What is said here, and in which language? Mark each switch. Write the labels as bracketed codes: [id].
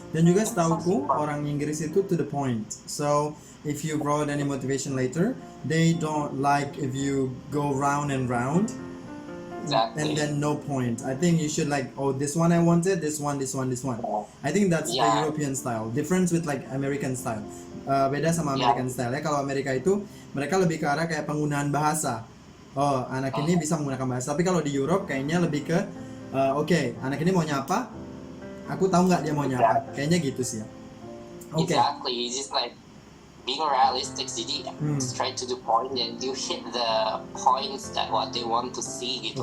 [id] Dan juga setauku orang Inggris itu [en] to the point. So if you wrote any motivation later, they don't like if you go round and round. Exactly. And then no point. I think you should this one I wanted, this one. I think that's the European style. Difference with American style. [id] Beda sama American style ya. Kalau Amerika itu mereka lebih ke arah kayak penggunaan bahasa. Anak ini bisa menggunakan bahasa. Tapi kalau di Europe kayaknya lebih ke anak ini mau nyapa, aku tahu nggak dia mau nyapa. Kayaknya gitu sih ya. [en] Exactly. It's just being realistic, [id] jadi [en] straight to the point and you hit the points that what they want to see [id] gitu.